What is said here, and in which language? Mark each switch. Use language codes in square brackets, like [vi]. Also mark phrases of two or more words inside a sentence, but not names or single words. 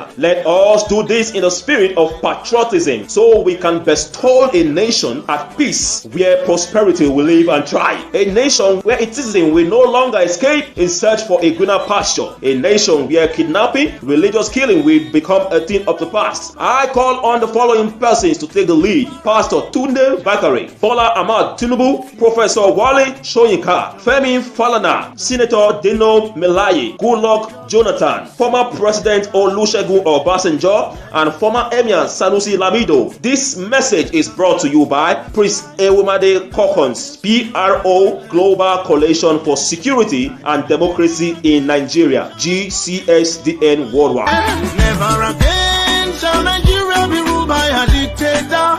[en] Let us do this in a spirit of patriotism so we can bestow a nation at peace where prosperity will live and thrive. A nation where its citizens will no longer escape in search for a greener pasture. A nation where kidnapping, religious killing will become a thing of the past. I call on the following persons to take the lead: Pastor Tunde Bakare, Bola Ahmad Tinubu, Professor Wale Soyinka, Femi Falana, Senator Dino Melaye, Goodluck Jonathan, former President Olusegun Obasanjo, and former Emir Sanusi Lamido. This message is brought to you by Priest Ewumade Kokons, PRO Global Coalition for Security and Democracy in Nigeria, GCSDN Worldwide. Never again shall Nigeria be ruled by a dictator.